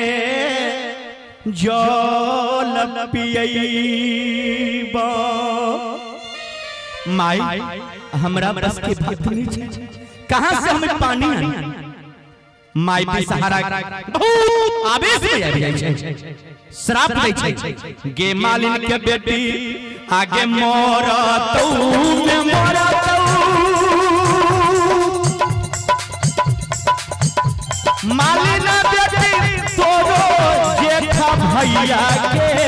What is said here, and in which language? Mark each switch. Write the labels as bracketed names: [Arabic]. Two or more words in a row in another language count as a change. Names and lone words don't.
[Angika] जल पियैबा माई हमरा बस के बात नहीं छे कहां से हमें पानी आनी माई बिसहारा बहुत आवेश में आ जाय छे श्राप दै छे गे मालिन के बेटी आगे मोरतौ में मोरतौ मालिन बेटी तोरो जेठा भैया के